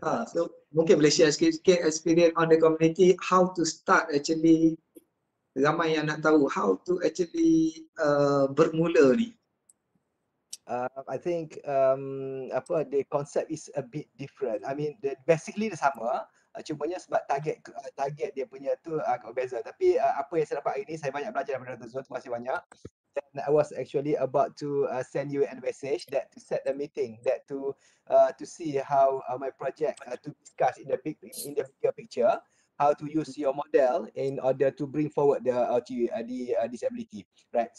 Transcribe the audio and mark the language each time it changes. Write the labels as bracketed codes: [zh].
[en] So [ms] mungkin boleh [en] share [ms] sikit [en] experience on the community, how to start actually, [ms] ramai yang nak tahu [en] how to actually [ms] bermula ni. [en] I think the concept is a bit different. I mean, basically [ms] dia sama, cumanya sebab target dia punya tu agak berbeza. Tapi apa yang saya dapat hari ni, saya banyak belajar daripada Dr. Zul. Terima kasih banyak. [en] And I was actually about to send you a message that to set a meeting that to see how my project to discuss in the bigger picture, how to use your model in order to bring forward the disability, right?